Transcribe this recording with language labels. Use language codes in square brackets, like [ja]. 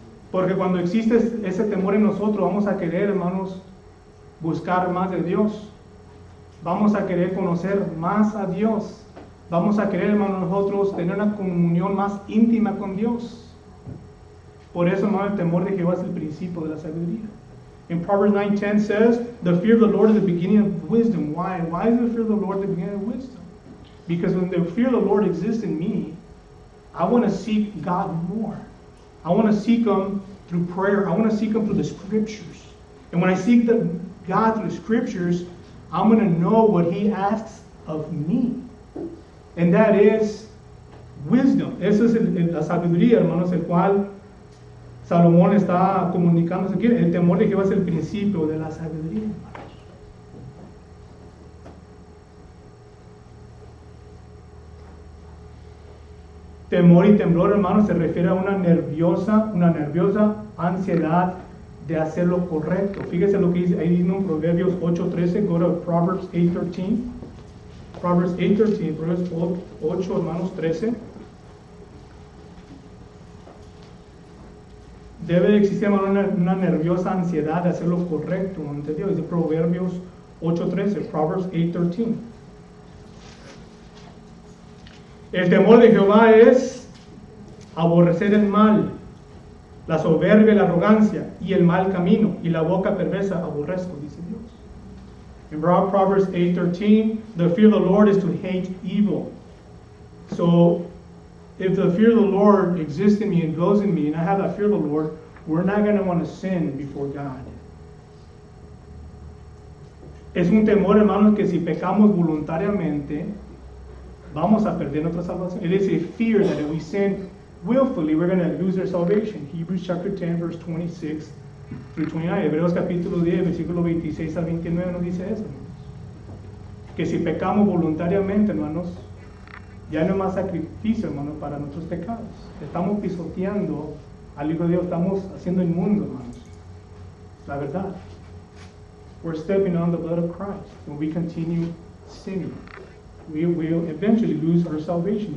[es] Porque cuando existe ese temor en nosotros, vamos a querer, hermanos, buscar más de Dios. Vamos a querer conocer más a Dios. Vamos a querer, hermanos, nosotros tener una comunión más íntima con Dios. Por eso, hermano, el temor de Jehová es el principio de la sabiduría. [en] In Proverbs 9:10 says, the fear of the Lord is the beginning of wisdom. Why? Why is the fear of the Lord the beginning of wisdom? Because when the fear of the Lord exists in me, I want to seek God more. I want to seek Him through prayer. I want to seek Him through the Scriptures. And when I seek God through the Scriptures, I'm going to know what He asks of me. And that is wisdom. [es] Esa es la sabiduría, hermanos, el cual Salomón está comunicándose aquí. El temor de Jehová es el principio de la sabiduría, hermanos. Temor y temblor, hermanos, se refiere a una nerviosa ansiedad de hacer lo correcto. Fíjese lo que dice ahí en Proverbios 8:13. [en] Go to Proverbs 8:13. [es] Proverbs 8:13. Proverbios 8, hermanos, 13. Debe de existir, hermano, una nerviosa ansiedad de hacer lo correcto ante Dios. Dice Proverbios 8:13. Proverbs 8:13. El temor de Jehová es aborrecer el mal, la soberbia y la arrogancia, y el mal camino, y la boca perversa aborrezco, dice Dios. [en] In Proverbs 8:13, the fear of the Lord is to hate evil. So, if the fear of the Lord exists in me and dwells in me, and I have that fear of the Lord, we're not going to want to sin before God. [es] Es un temor, hermanos, que si pecamos voluntariamente, vamos a perder nuestra salvación. [en] It is a fear that if we sin willfully, we're going to lose our salvation. Hebrews chapter 10, verse 26 through 29. [es] Hebreos capítulo 10, versículo 26 al 29 nos dice eso, hermanos. Que si pecamos voluntariamente, hermanos, ya no hay más sacrificio, hermanos, para nuestros pecados. Estamos pisoteando al Hijo de Dios, estamos haciendo inmundo, hermanos. La verdad. [en] We're stepping on the blood of Christ when we continue sinning. We will eventually lose our salvation.